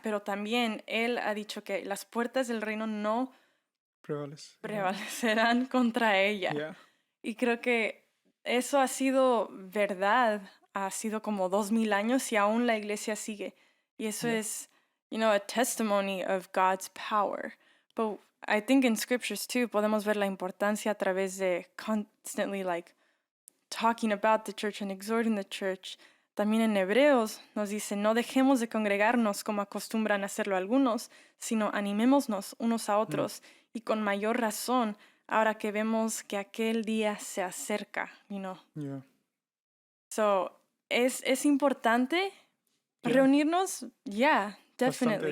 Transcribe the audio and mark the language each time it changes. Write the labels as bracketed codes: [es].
[es] Pero también Él ha dicho que las puertas del reino no prevalecerán contra ella. [en] Yeah. [es] Y creo que eso ha sido verdad, ha sido como 2000 años y aún la iglesia sigue. Y eso es, [en] a testimony of God's power. But I think in scriptures too [es] podemos ver la importancia a través de [en] constantly like talking about the church and exhorting the church. [es] También en Hebreos nos dice, no dejemos de congregarnos como acostumbran a hacerlo algunos, sino animémonos unos a otros y con mayor razón ahora que vemos que aquel día se acerca, [en] Yeah. [es] So, es importante reunirnos, definitely.